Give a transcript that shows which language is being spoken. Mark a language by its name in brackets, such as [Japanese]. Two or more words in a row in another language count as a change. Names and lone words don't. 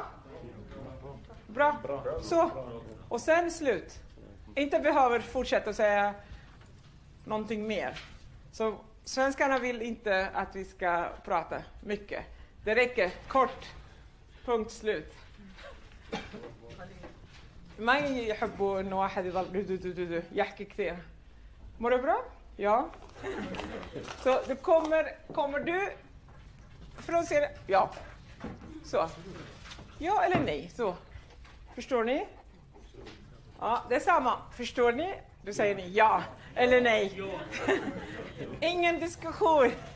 [Swedish] Bra. Så. Och sen slut. Inte behöver fortsätta säga någonting mer. Så svenskarna vill inte att vi ska prata mycket. Det räcker kort. Punkt slut. [Arabic] ما يحبوا انه واحد يضل يحكي كثير. [Swedish] Mår du bra? Ja. Så du kommer du från Syrien? Ja. Så. Ja eller nej? Så. Förstår ni? Ja, det är samma. Förstår ni? Då säger ni ja eller nej. Ingen diskussion.